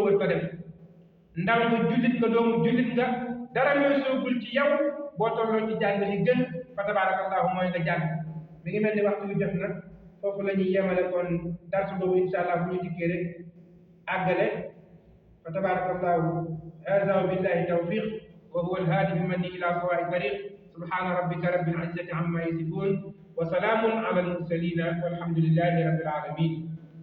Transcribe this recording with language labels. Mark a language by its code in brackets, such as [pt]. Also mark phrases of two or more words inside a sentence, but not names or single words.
[wo] wër ko def ndaw nga jullit nga doomu jullit nga dara ñooy soogul ci yow boo tolloo ci jàng li gën [ar] فتبارك الله [wo] mooy nga jàng mi ngi mel ni waxtu yu jot na foofu la ñuy yemale kon darsu boobu [ar] إن شاء الله [wo] bu ñu dikkee rek àggale [ar] فتبارك الله هذا وبالله التوفيق وهو الهادي بمنه إلى سواء الطريق سبحان ربك رب العزة عما يصفون وسلام على المرسلين والحمد لله رب العالمين.